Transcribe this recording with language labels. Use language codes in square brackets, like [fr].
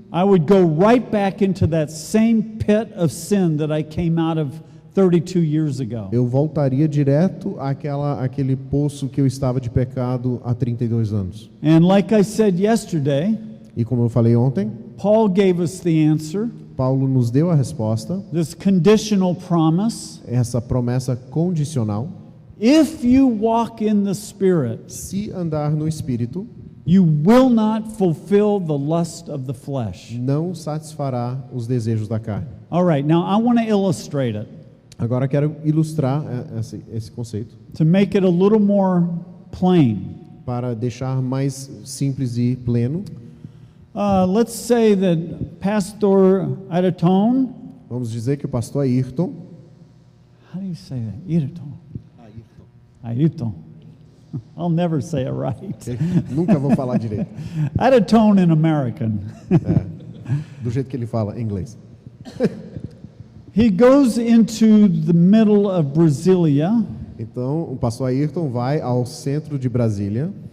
[en] I would go right back into that same pit of sin that I came out of 32 years ago. [pt] eu voltaria direto àquele poço que eu estava de pecado há 32 anos. [en] And like I said yesterday, [pt] E como eu falei ontem, [en] Paul gave us the answer, [pt] Paulo nos deu a resposta, [en] this conditional promise. [pt] essa promessa condicional. [en] If you walk in the Spirit, [pt] Se andar no Espírito, [en] you will not fulfill the lust of the flesh. [pt] não satisfará os desejos da carne. [en] All right, now I want to illustrate it [pt] Agora quero ilustrar esse conceito [en] to make it a little more plain. [pt] para deixar mais simples e pleno. [en] Let's say that Pastor Ayrton, [pt] Vamos dizer que o pastor Ayrton, [en] how do you say that? Ayrton. Ayrton. I'll never say it right. [pt] nunca vou falar direito, [en] Ayrton in American. [pt] do jeito que ele fala em inglês. [en] He goes into the middle of Brasilia, [pt] Então, o pastor Ayrton vai ao centro de Brasília,